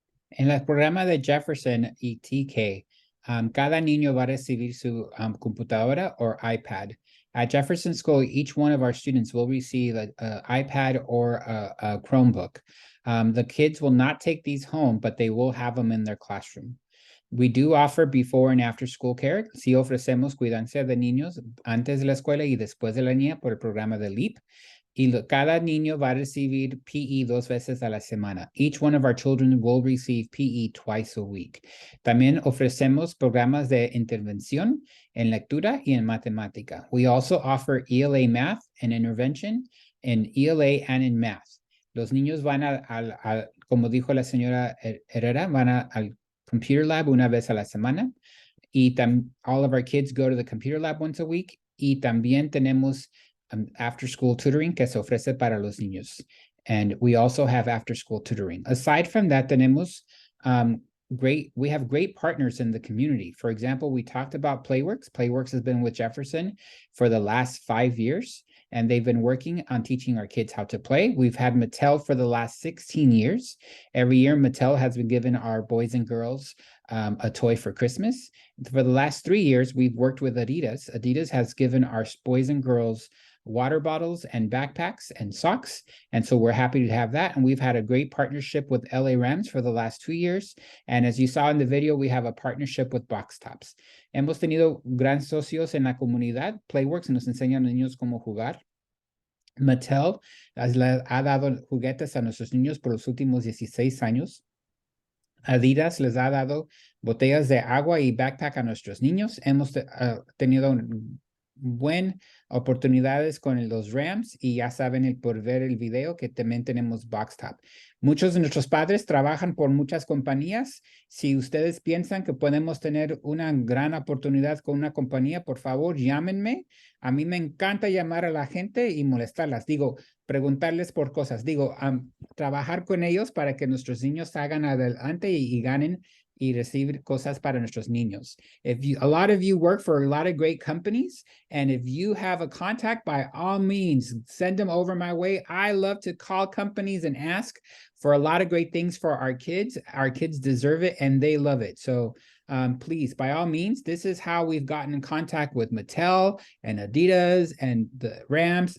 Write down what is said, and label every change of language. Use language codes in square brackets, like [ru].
[es] En el programa de Jefferson y TK, cada niño va a recibir su computadora or iPad. [en] At Jefferson School, each one of our students will receive an iPad or a Chromebook. The kids will not take these home, but they will have them in their classroom. We do offer before and after school care. [es] Sí ofrecemos cuidancia de niños antes de la escuela y después de la niña por el programa de LEAP. Y cada niño va a recibir PE 2 veces a la semana. [en] Each one of our children will receive PE twice a week. [es] También ofrecemos programas de intervención en lectura y en matemática. [en] We also offer ELA math and intervention in ELA and in math. [es] Los niños van como dijo la señora Herrera, van al [en] computer lab [es] una vez a la semana. [en] Y all of our kids go to the computer lab once a week. [es] Y también tenemos [en] after school tutoring [es] que se ofrece para los niños. [en] And we also have after school tutoring. Aside from that, [es] tenemos [en] we have great partners in the community. For example, we talked about Playworks. Playworks has been with Jefferson for the last 5 years, and they've been working on teaching our kids how to play. We've had Mattel for the last 16 years. Every year, Mattel has been giving our boys and girls a toy for Christmas. For the last 3 years, we've worked with Adidas. Adidas has given our boys and girls water bottles and backpacks and socks. And so we're happy to have that. And we've had a great partnership with LA Rams for the last 2 years. And as you saw in the video, we have a partnership with Box Tops. [es] Hemos tenido gran socios en la comunidad. Playworks nos enseña a los niños cómo jugar. Mattel ha dado juguetes a nuestros niños por los últimos 16 años. Adidas les ha dado botellas de agua y backpack a nuestros niños. Hemos tenido buenas oportunidades con los Rams, y ya saben por ver el video que también tenemos Box Top. Muchos de nuestros padres trabajan por muchas compañías. Si ustedes piensan que podemos tener una gran oportunidad con una compañía, por favor, llámenme. A mí me encanta llamar a la gente y molestarlas. Preguntarles por cosas. Trabajar con ellos para que nuestros niños salgan adelante y ganen y recibir cosas para nuestros niños. [en] A lot of you work for a lot of great companies, and if you have a contact, by all means, send them over my way. I love to call companies and ask for a lot of great things for our kids. Our kids deserve it, and they love it. So please, by all means, this is how we've gotten in contact with Mattel and Adidas and the Rams.